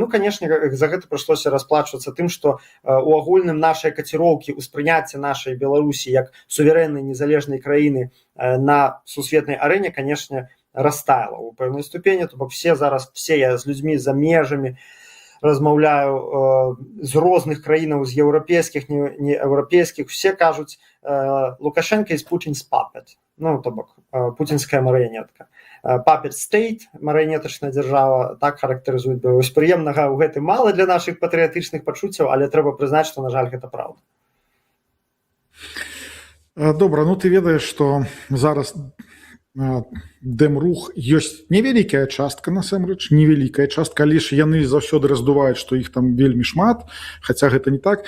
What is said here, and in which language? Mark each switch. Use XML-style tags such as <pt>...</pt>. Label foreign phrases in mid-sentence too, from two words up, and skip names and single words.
<be>Канешне, за гэта прыйшлося расплачвацца тым, што у агульным нашай каціроўкі, успрыняцце нашай Беларусі як суверэннай незалежнай краіны на сусветнай арэне, канешне, растаяла ў пэўнай ступені. То бок я з людзьмі за межамі размаўляю з розных краінаў, з еўрапейскіх, нееўрапейскіх, усе кажуць Лукашенко</be> <en>is Putin's puppet.</en> <be>То бок пуцінская марыянетка.</be> <en>Puppet state,</en> <be>марыянетачная дзяржава, так характарызуюць Беларусь. Прыемнага ў гэтым мала для нашых патрыятычных пачуццяў, але трэба прызнаць, што, на жаль, гэта праўда. Добра, ты ведаеш, што зараз дэмрух ёсць невялікая частка, насамрэч, невялікая частка, але ж яны заўсёды раздуваюць, што іх там вельмі шмат, хаця гэта не так.</be>